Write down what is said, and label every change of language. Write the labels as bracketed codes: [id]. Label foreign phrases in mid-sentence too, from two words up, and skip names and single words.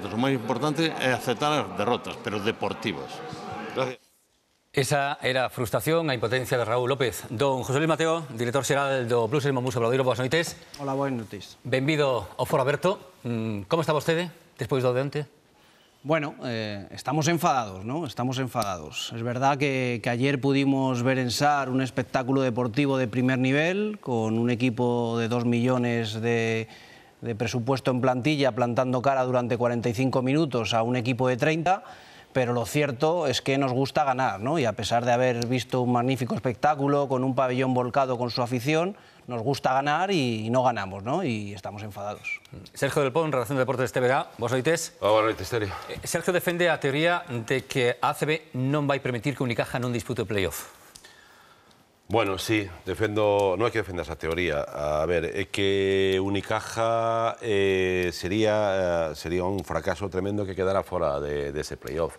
[gl] O máis importante é aceptar as derrotas, pero deportivas. Gracias. Esa era a frustración, a impotencia de Raúl López. Don José Luis Mateo, director xeral do Blues e Momus Obradoiro, boas noites. Hola, boas noites. Benvido ao Foro Aberto. Como está vostede despois do de onte? [es] Bueno, estamos enfadados, ¿no? Estamos enfadados. Es verdad que ayer pudimos ver en SAR un espectáculo deportivo de primer nivel, con un equipo de 2 millones de presupuesto en plantilla, plantando cara durante 45 minutos a un equipo de 30, pero lo cierto es que nos gusta ganar, ¿no? Y a pesar de haber visto un magnífico espectáculo, con un pabellón volcado con su afición, nos gusta ganar y no ganamos, ¿no? Y estamos enfadados. [gl] Sergio Del Pon, redacción de Deportes TVG, boas noites. Boas noites, Terio. Sergio defende a teoría de que a ACB non vai permitir que Unicaja non dispute o playoff. [es] Bueno, sí, [gl] defendo, non é que defenda esa teoría. A ver, é que Unicaja sería un fracaso tremendo que quedara fora de ese playoff.